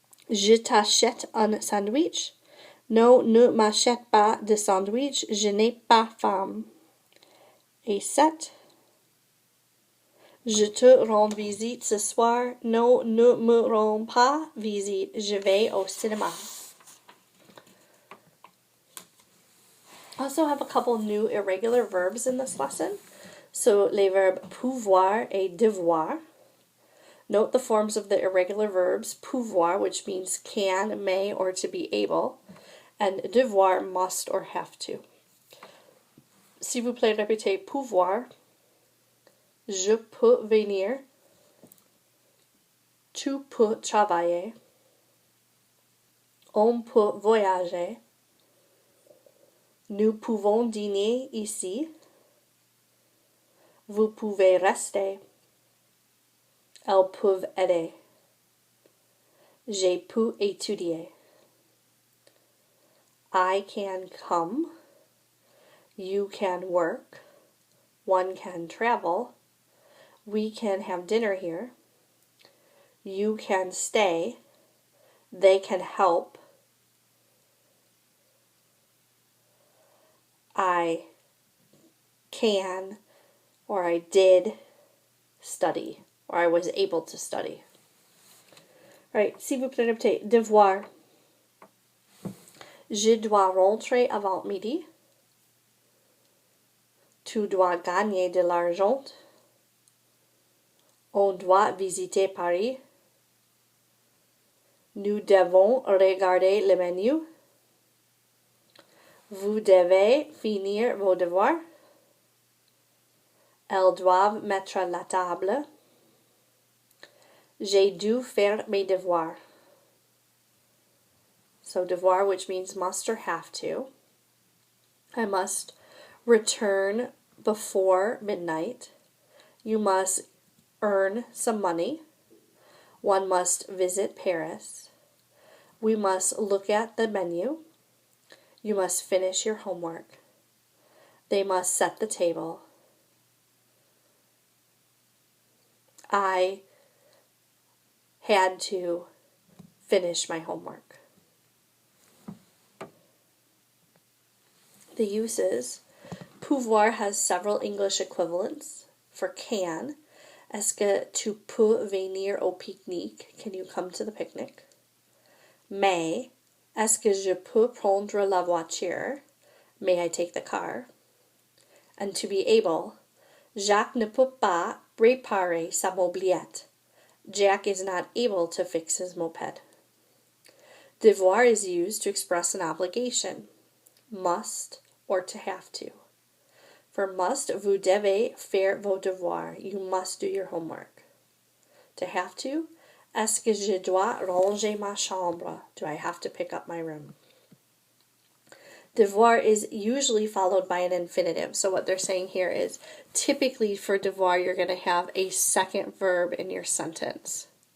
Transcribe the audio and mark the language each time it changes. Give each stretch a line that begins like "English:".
French: Je t'achète un sandwich? Non, ne m'achète pas de sandwich. Je n'ai pas faim. Et 7. Je te rends visite ce soir. Non, ne me rends pas visite. Je vais au cinéma.
English: Also have a couple new irregular verbs in this lesson.
French: So les verbes pouvoir et devoir.
English: Note the forms of the irregular verbs. Pouvoir, which means can, may, or to be able. And devoir, must or have to.
French: S'il vous plaît, répétez pouvoir. Je peux venir. Tu peux travailler. On peut voyager. Nous pouvons dîner ici. Vous pouvez rester. Elles peuvent aider. J'ai pu étudier.
English: I can come. You can work. One can travel. We can have dinner here. You can stay. They can help. I can, or I did study, or I was able to study. All right,
French: s'il vous plaît, répétez. Devoir. Je dois rentrer avant midi. Tu dois gagner de l'argent. On doit visiter Paris. Nous devons regarder le menu. Vous devez finir vos devoirs. Elles doivent mettre la table. J'ai dû faire mes devoirs.
English: So devoir, which means must or have to. I must return before midnight. You must earn some money. One must visit Paris. We must look at the menu. You must finish your homework. They must set the table. I had to finish my homework. The uses. Pouvoir has several English equivalents. for can.
French: Est-ce que tu peux venir au pique-nique?
English: Can you come to the picnic?
French: Mais, est-ce que je peux prendre la voiture?
English: May I take the car? And to be able,
French: Jacques ne peut pas réparer sa mobilette.
English: Jack is not able to fix his moped. Devoir is used to express an obligation, must or to have to. For must,
French: vous devez faire vos devoirs.
English: You must do your homework. To have to,
French: est-ce que je dois ranger ma chambre?
English: Do I have to pick up my room? Devoir is usually followed by an infinitive. So what they're saying here is typically for devoir you're going to have a second verb in your sentence.